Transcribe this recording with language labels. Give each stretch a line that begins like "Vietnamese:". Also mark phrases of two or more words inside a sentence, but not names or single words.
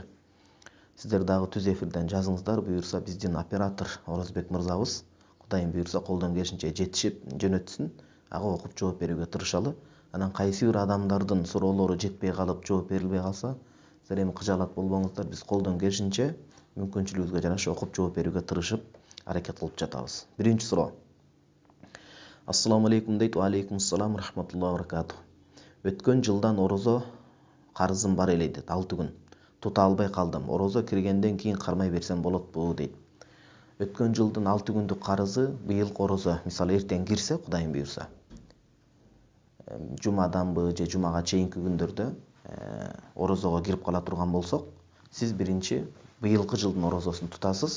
Kyrgyz: Сиздер дагы түз эфирден жазыңыздар, буюрса биздин оператор Орозбек мырзабыз Кудайым буюрса колдон келишинче жетишип жөнөтсүн, ага окуп жооп берүүгө тырышалы. Анан кайсы бир адамдардын суроолору жетпей калып, жооп берилбей калса, сиздер эми кыжаалат болбоңуздар, биз колдон келишинче мүмкүнчүлүгүбүзгө жараша окуп жооп берүүгө тырышып, аракет кылып жатабыз. Биринчи суроо.
Arabic: السلام عليكم
Kyrgyz: дейт.
Arabic: وعليكم السلام ورحمة الله وبركاته.
Kyrgyz: Өткөн жылдан орозо карызым бар эле дейт, 6 күн. Тута албай калдым. Орозо киргенден кийин кармай берсем болотпу дейт. Өткөн жылдын 6 күндүк карызы быйылкы орозо, мисалы эртең кирсе, Кудайым буйрса, жумаданбы же жумага чейинки күндөрдө орозого кирип кала турган болсок, сиз биринчи быйылкы жылдын орозосун тутасыз.